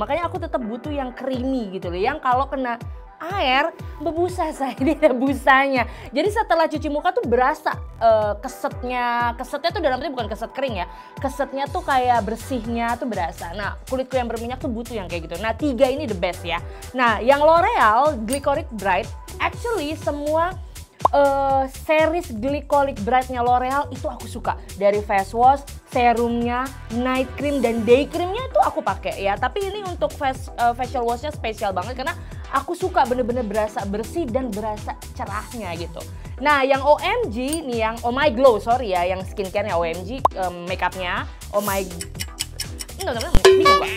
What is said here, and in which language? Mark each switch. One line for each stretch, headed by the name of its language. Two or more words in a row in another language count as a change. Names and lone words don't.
Indonesian: Makanya aku tetap butuh yang creamy gitu loh, yang kalau kena air berbusa saya, ini ada busanya. Jadi setelah cuci muka tuh berasa kesetnya tuh dalam arti bukan keset kering ya, kesetnya tuh kayak bersihnya tuh berasa. Nah, kulitku yang berminyak tuh butuh yang kayak gitu. Nah, 3 ini
English: the best
Indonesian: ya. Nah, yang L'Oreal Glycolic Bright, actually semua series Glycolic Brightnya L'Oreal itu aku suka. Dari
English: face wash,
Indonesian: serumnya,
English: night cream
Indonesian: dan
English: day creamnya
Indonesian: itu aku pakai ya. Tapi ini untuk
English: facial washnya
Indonesian: spesial banget karena Aku suka bener-bener berasa bersih dan berasa cerahnya gitu. Nah yang OMG nih, yang Oh My Glow, sorry ya, yang skincare-nya OMG, makeupnya Oh My... bingung gak?